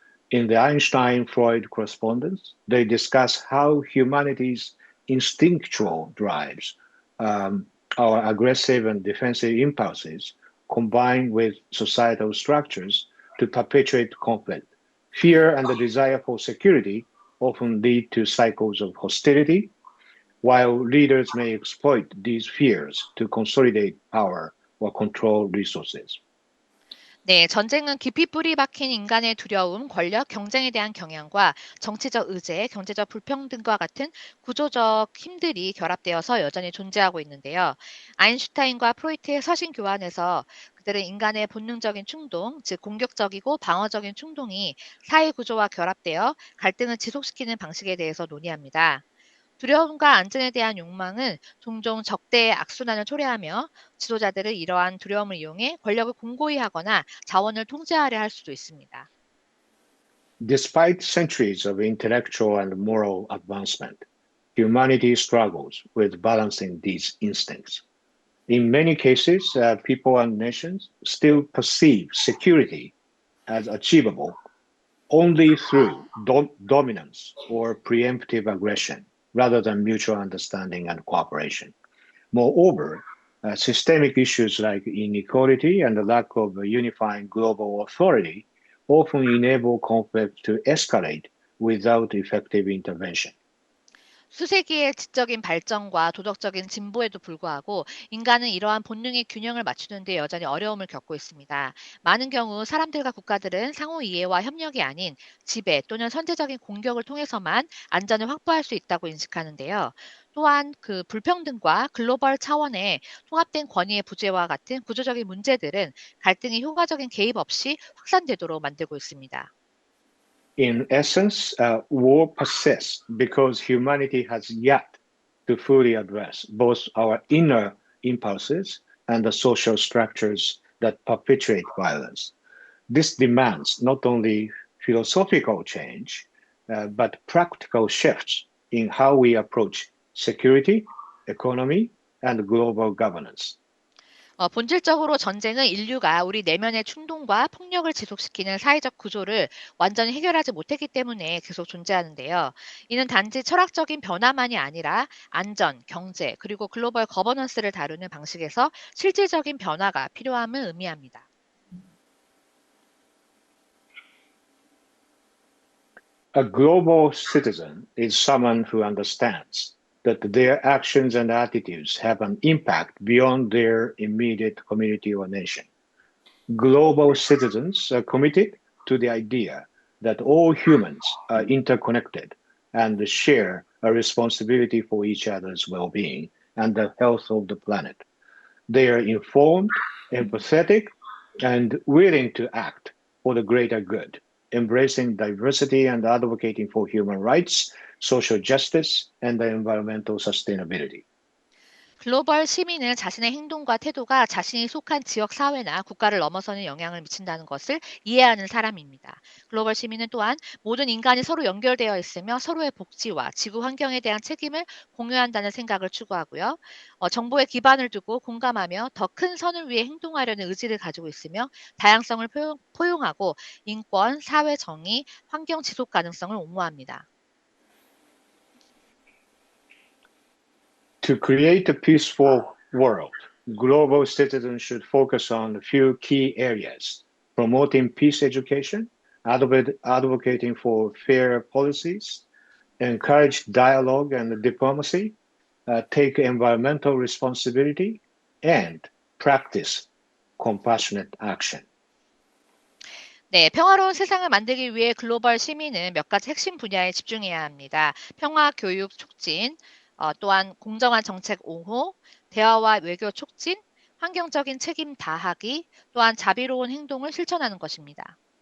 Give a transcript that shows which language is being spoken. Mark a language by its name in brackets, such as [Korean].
[English] In the Einstein Freud correspondence, they discuss how humanity's instinctual drives, our aggressive and defensive impulses, combine with societal structures to perpetuate conflict. Fear and the desire for security often lead to cycles of hostility, while leaders may exploit these fears to consolidate power or control resources. [Korean] 네, 전쟁은 깊이 뿌리 박힌 인간의 두려움, 권력, 경쟁에 대한 경향과 정치적 의제, 경제적 불평등과 같은 구조적 힘들이 결합되어서 여전히 존재하고 있는데요. 아인슈타인과 프로이트의 서신 교환에서 그들은 인간의 본능적인 충동, 즉 공격적이고 방어적인 충동이 사회 구조와 결합되어 갈등을 지속시키는 방식에 대해서 논의합니다. 두려움과 안전에 대한 욕망은 종종 적대의 악순환을 초래하며 지도자들은 이러한 두려움을 이용해 권력을 공고히 하거나 자원을 통제하려 할 수도 있습니다. [English] Despite centuries of intellectual and moral advancement, humanity struggles with balancing these instincts. In many cases, people and nations still perceive security as achievable only through dominance or preemptive aggression rather than mutual understanding and cooperation. Moreover, systemic issues like inequality and the lack of a unifying global authority often enable conflict to escalate without effective intervention. [Korean] 수세기의 지적인 발전과 도덕적인 진보에도 불구하고 인간은 이러한 본능의 균형을 맞추는 데 여전히 어려움을 겪고 있습니다. 많은 경우 사람들과 국가들은 상호 이해와 협력이 아닌 지배 또는 선제적인 공격을 통해서만 안전을 확보할 수 있다고 인식하는데요. 또한 그 불평등과 글로벌 차원의 통합된 권위의 부재와 같은 구조적인 문제들은 갈등이 효과적인 개입 없이 확산되도록 만들고 있습니다. [English] In essence, war persists because humanity has yet to fully address both our inner impulses and the social structures that perpetuate violence. This demands not only philosophical change, but practical shifts in how we approach security, economy, and global governance. [Korean] 본질적으로 전쟁은 인류가 우리 내면의 충동과 폭력을 지속시키는 사회적 구조를 완전히 해결하지 못했기 때문에 계속 존재하는데요. 이는 단지 철학적인 변화만이 아니라 안전, 경제, 그리고 글로벌 거버넌스를 다루는 방식에서 실질적인 변화가 필요함을 의미합니다. [English] A global citizen is someone who understands that their actions and attitudes have an impact beyond their immediate community or nation. Global citizens are committed to the idea that all humans are interconnected and share a responsibility for each other's well-being and the health of the planet. They are informed, empathetic, and willing to act for the greater good, embracing diversity and advocating for human rights, social justice, and environmental sustainability. [Korean] 글로벌 시민은 자신의 행동과 태도가 자신이 속한 지역 사회나 국가를 넘어서는 영향을 미친다는 것을 이해하는 사람입니다. 글로벌 시민은 또한 모든 인간이 서로 연결되어 있으며 서로의 복지와 지구 환경에 대한 책임을 공유한다는 생각을 추구하고요. 정보에 기반을 두고 공감하며 더 큰 선을 위해 행동하려는 의지를 가지고 있으며 다양성을 포용하고 인권, 사회 정의, 환경 지속 가능성을 옹호합니다. [English] To create a peaceful world, global citizens should focus on a few key areas: promoting peace education, advocating for fair policies, encourage dialogue and diplomacy, take environmental responsibility, and practice compassionate action. [Korean] 네, 평화로운 세상을 만들기 위해 글로벌 시민은 몇 가지 핵심 분야에 집중해야 합니다. 평화 교육 촉진, 또한 공정한 정책 옹호, 대화와 외교 촉진, 환경적인 책임 다하기, 또한 자비로운 행동을 실천하는 것입니다.